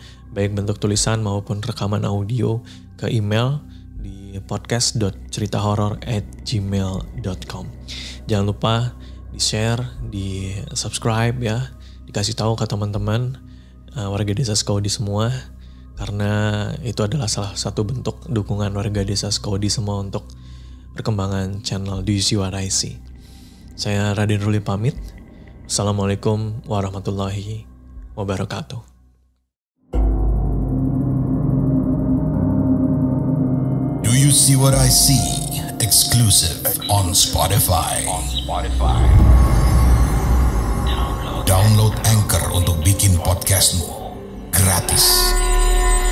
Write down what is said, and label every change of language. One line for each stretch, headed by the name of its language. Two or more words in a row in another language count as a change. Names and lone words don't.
Indonesian: Baik bentuk tulisan maupun rekaman audio ke email di podcast.ceritahoror@gmail.com. Jangan lupa di-share, di-subscribe ya. Dikasih tahu ke teman-teman warga desa Skaudi semua. Karena itu adalah salah satu bentuk dukungan warga desa Skaudi semua untuk perkembangan channel Do You See What I See. Saya Raden Ruli pamit.
Arabic: Assalamualaikum warahmatullahi wabarakatuh.
Indonesian: Do You See What I See?
English: Exclusive on Spotify.
Indonesian: Download Anchor untuk bikin podcastmu gratis.